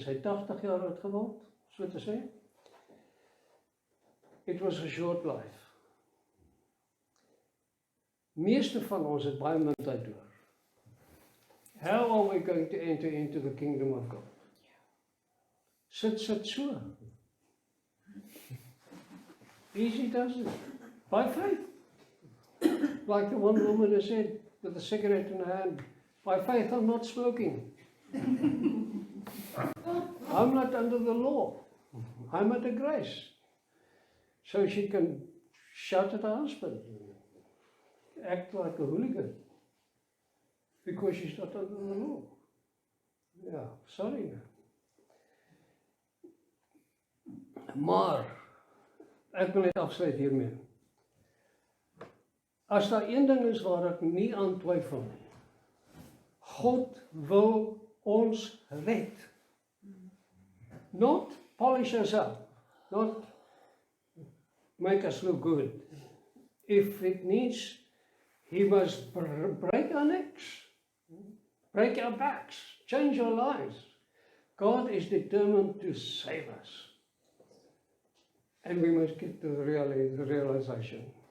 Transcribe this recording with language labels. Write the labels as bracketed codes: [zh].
[af] Sy 80 jaar oud geword, so te sê. [en] It was a short life. [af] Meeste van ons het baie min tyd oor. [en] How are we going to enter into the kingdom of God? [af] Sit so. [en] Easy does it. By faith. Like the one woman has said, with a cigarette in her hand, by faith I'm not smoking. I'm not under the law. I'm under grace. So she can shout at her husband, act like a hooligan, because she's not under the law. Yeah, sorry. [af] Maar ek wil net afsluit hiermee. As daar een ding is waar ek nie aan twyfel nie, God wil ons red. [en] Not polish us up, not make us look good. If it needs, He must break our necks, break our backs, change our lives. God is determined to save us. And we must get to the realization.